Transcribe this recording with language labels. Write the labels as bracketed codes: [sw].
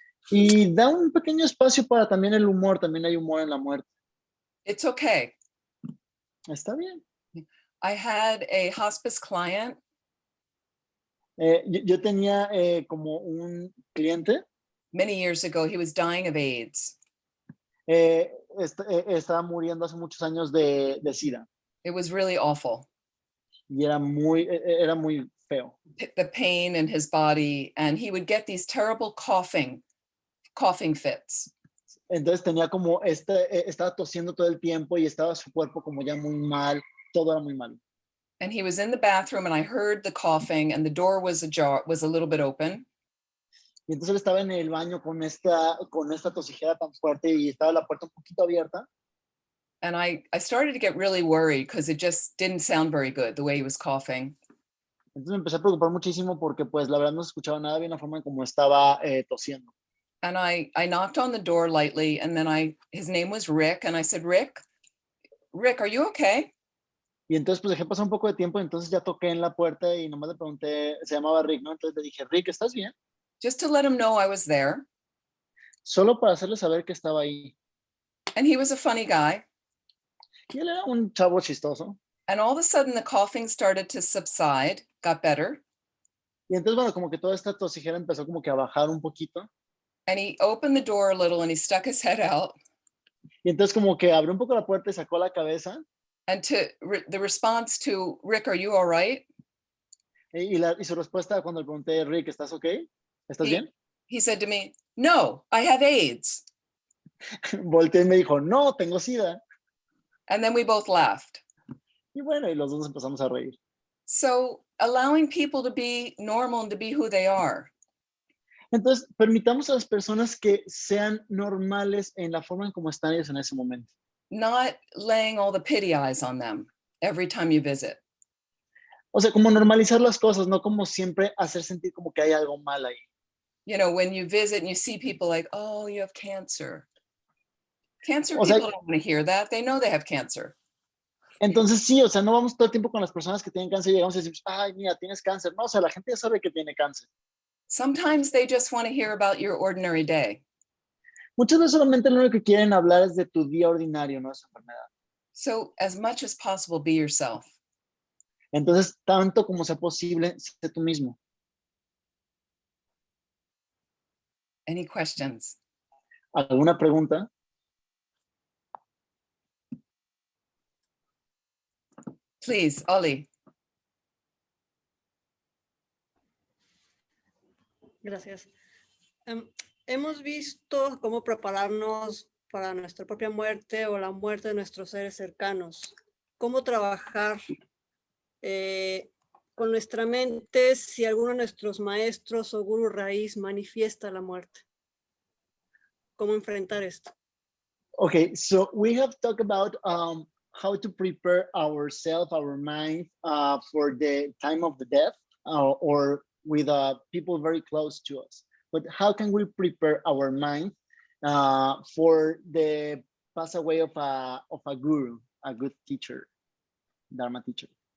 [es] Y da un pequeño espacio para también el humor, también hay humor en la muerte. [en] It's okay. [es] Está bien. [en] I had a hospice client. [es] Yo tenía como un cliente. [en] Many years ago, he was dying of AIDS. [es] Estaba muriendo hace muchos años de SIDA. [en] It was really awful. [es] Y era muy feo. [en] The pain in his body, and he would get these terrible coughing fits. [es] Entonces tenía como estaba tosiendo todo el tiempo y estaba su cuerpo como ya muy mal, todo era muy mal. [en] And he was in the bathroom and I heard the coughing and the door was a little bit open. [es] Y entonces él estaba en el baño con esta tosijera tan fuerte y estaba la puerta un poquito abierta. [en] And I started to get really worried because it just didn't sound very good the way he was coughing. [es] Entonces me empecé a preocupar muchísimo porque pues la verdad no se escuchaba nada bien la forma en cómo estaba tosiendo. [en] And I knocked on the door lightly and then his name was Rick and I said, Rick, are you okay? [es] Y entonces pues dejé pasar un poco de tiempo, entonces ya toqué en la puerta y nomás le pregunté, se llamaba Rick, ¿no? Entonces le dije, Rick, ¿estás bien? [en] Just to let him know I was there. [es] Solo para hacerle saber que estaba ahí. [en] And he was a funny guy. [es] Y él era un chavo chistoso. [en] And all of a sudden the coughing started to subside, got better. [es] Y entonces, bueno, como que toda esta tosijera empezó como que a bajar un poquito. [en] And he opened the door a little and he stuck his head out. [es] Y entonces como que abrió un poco la puerta y sacó la cabeza. [en] And the response to, Rick, are you all right? [es] Y su respuesta cuando le pregunté, Rick, ¿estás okay? ¿Estás bien? [en] He said to me, no, I have AIDS. [es] Volteé y me dijo, no, tengo SIDA. [en] And then we both laughed. [es] Y bueno, y los dos empezamos a reír. [en] So allowing people to be normal and to be who they are. [es] Entonces, permitamos a las personas que sean normales en la forma en cómo están ellos en ese momento. [en] Not laying all the pity eyes on them every time you visit. [es] O sea, como normalizar las cosas, no como siempre hacer sentir como que hay algo mal ahí. [en] You know, when you visit and you see people like, oh, you have cancer. Cancer [es] O sea, [en] people don't want to hear that. They know they have cancer. [es] Entonces sí, o sea, no vamos todo el tiempo con las personas que tienen cáncer y llegamos y decimos, ay, mira, tienes cáncer. No, o sea, la gente ya sabe que tiene cáncer. [en] Sometimes they just want to hear about your ordinary day. [es] Muchas veces solamente lo único que quieren hablar es de tu día ordinario, no de su enfermedad. [en] So as much as possible, be yourself. [es] Entonces, tanto como sea posible, sé tú mismo. [en] Any questions? [es] ¿Alguna pregunta? [en] Please, Oli. [es] Gracias. Hemos visto cómo prepararnos para nuestra propia muerte o la muerte de nuestros seres cercanos. Cómo trabajar con nuestra mente si alguno de nuestros maestros o gurú raíz manifiesta la muerte. ¿Cómo enfrentar esto? [en] Okay, so we have talked about how to prepare ourselves, our mind for the time of the death or with people very close to us. But how can we prepare our mind for the pass away of a guru, a good teacher, Dharma teacher?